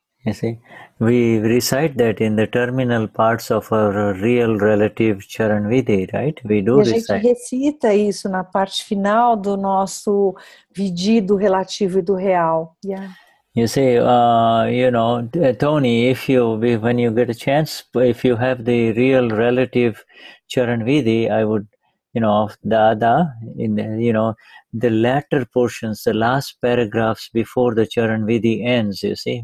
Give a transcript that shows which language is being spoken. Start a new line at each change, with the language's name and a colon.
English: You see, we recite that in the terminal parts of our real relative Charan Vidhi, right? We do recite.
Portuguese: A gente recita isso na parte final do nosso Vidhi do relativo e do real.
English: Yeah. You say, you know, Tony, when you get a chance, if you have the real relative Charan Vidhi, I would, you know, of Dada, in the, you know, the latter portions, the last paragraphs before the Charan Vidhi ends, you see.